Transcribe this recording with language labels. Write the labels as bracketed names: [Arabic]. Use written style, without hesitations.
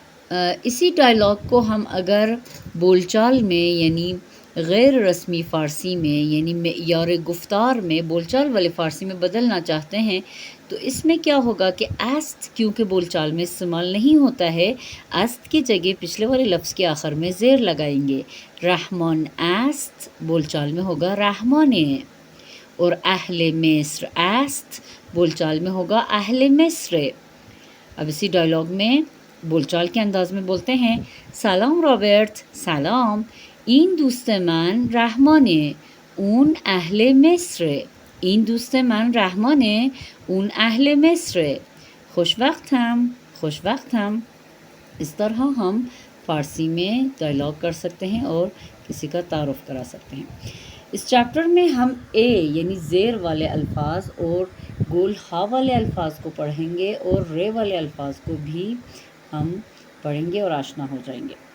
[Urdu] اسی ڈائلاگ کو ہم اگر بول چال میں یعنی غیر رسمی فارسی میں یعنی معیار گفتار میں بول چال والے فارسی میں بدلنا چاہتے ہیں تو اس میں کیا ہوگا کہ است کیونکہ بول چال میں استعمال نہیں ہوتا ہے، است کی جگہ پچھلے والے لفظ کے آخر میں زیر لگائیں گے. [Persian] رحمان است [Urdu] بول چال میں ہوگا رحمان، اور [Persian] اہل مصر است [Urdu] بول چال میں ہوگا اہل مصر. اب اسی ڈائلاگ میں بول چال کے انداز میں بولتے ہیں سلام رابرٹ. سلام. [Persian] این دوست من رحمانه اون اهل مصر. این دوست من رحمانه اون اهل مصر. خوش وقتم. خوش وقتم. [Urdu] اس طرح ہم فارسی میں ڈائلاگ کر سکتے ہیں اور کسی کا تعارف کرا سکتے ہیں. اس چیپٹر میں ہم اے یعنی زیر والے الفاظ اور گول ہا والے الفاظ کو پڑھیں گے اور رے والے الفاظ کو بھی ہم پڑھیں گے اور آشنا ہو جائیں گے.